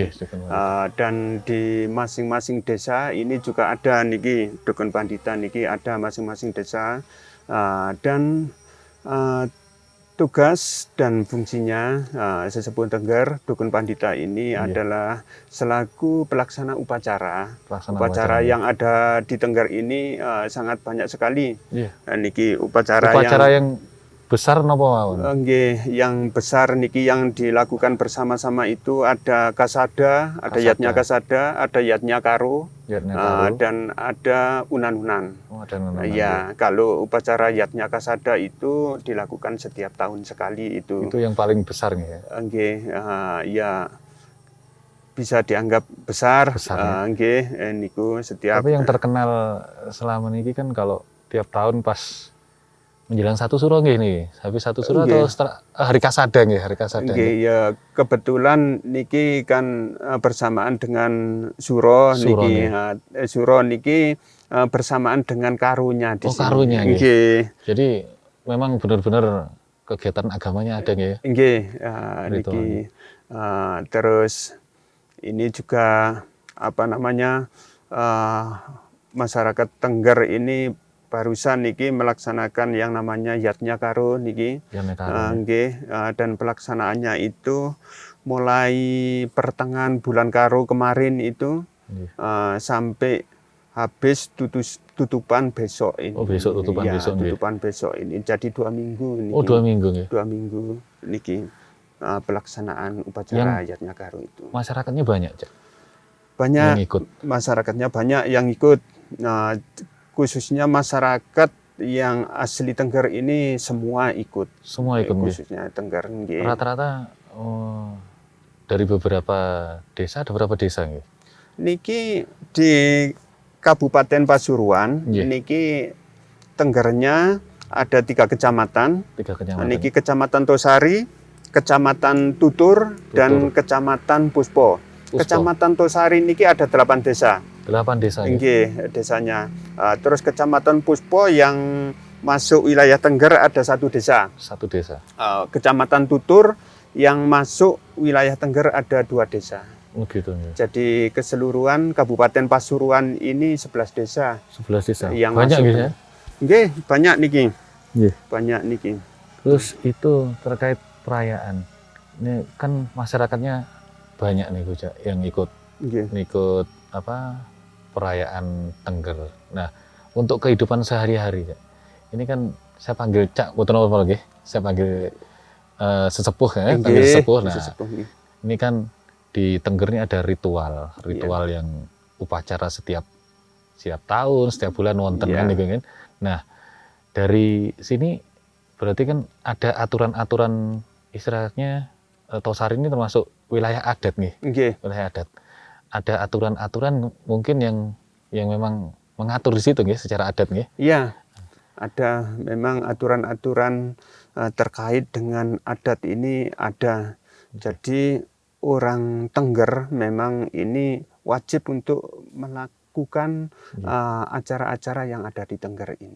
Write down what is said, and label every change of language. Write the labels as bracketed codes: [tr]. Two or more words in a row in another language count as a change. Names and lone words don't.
[id] Dan di masing-masing desa ini juga ada niki Dukun Pandita niki ada masing-masing desa dan tugas dan fungsinya sesepuh Tengger Dukun Pandita ini adalah selaku pelaksana upacara. Upacara yang ada di Tengger ini sangat banyak sekali. Niki upacara yang besar [jv] napa mawon? [id] Nggih, yang besar niki yang dilakukan bersama-sama itu ada kasada, ada yatnya kasada, ada yatnya karo, dan ada unan-unan. Ya, kalau upacara yatnya kasada itu dilakukan setiap tahun sekali itu. Itu yang paling besar nih ya? Nggih, ya bisa dianggap besar. [jv] Nggih, niku setiap. [id] Tapi yang terkenal selama ini kan kalau tiap tahun pas menjelang satu suro nggih nih, habis satu suro atau hari kasada nggih, hari kasada. Nggih, ya kebetulan niki kan bersamaan dengan suro niki. Suro niki bersamaan dengan karunya di sini. Karunya nggih. Jadi memang benar-benar kegiatan agamanya ada nggih. [jv] Nggih, niki. [id] Terus ini juga apa namanya masyarakat Tengger ini barusan niki melaksanakan yang namanya yatnya karo niki. Dan pelaksanaannya itu mulai pertengahan bulan karo kemarin itu sampai habis tutupan besok ini. Besok tutupan besok. Tutupan besok ini. Jadi 2 minggu niki. 2 minggu nggih. 2 minggu niki pelaksanaan upacara yatnya karo itu. Masyarakatnya banyak, Cak? Banyak yang ikut. Masyarakatnya banyak yang ikut. Khususnya masyarakat yang asli Tengger ini semua ikut. Semua ikut khususnya Tengger. Rata-rata dari beberapa desa, ada berapa desa nggih? Niki di Kabupaten Pasuruan, niki Tenggernya ada 3 kecamatan. Niki Kecamatan Tosari, Kecamatan Tutur, dan Kecamatan Puspo. Kecamatan Tosari niki ada 8 desa. 8 desa. Nggih, desanya. Terus Kecamatan Puspo yang masuk wilayah Tengger ada 1 desa. 1 desa. Kecamatan Tutur yang masuk wilayah Tengger ada 2 desa. Gitu ya. Jadi keseluruhan Kabupaten Pasuruan ini 11 desa. 11 desa. Yang banyak gitu ya? Nggih, banyak niki. Nggih. Banyak niki. Terus itu terkait perayaan. Ini kan masyarakatnya banyak nih Cak yang ikut. Ikut apa? Perayaan Tengger. Nah, untuk kehidupan sehari-hari, Cak. Ini kan saya panggil Cak, [jv] mboten apa nggih. [id] Saya panggil sesepuh ya, panggil sesepuh. Nah, ini kan di Tengger ini ada ritual yang upacara setiap tahun, setiap bulan wonten kan gitu kan. Nah, dari sini berarti kan ada aturan-aturan istilahnya Tosari ini termasuk wilayah adat nih. Wilayah adat. Ada aturan-aturan mungkin yang memang mengatur di situ nggih secara adat nggih. Iya. Ada memang aturan-aturan terkait dengan adat ini ada. Jadi orang Tengger memang ini wajib untuk melakukan acara-acara yang ada di Tengger ini.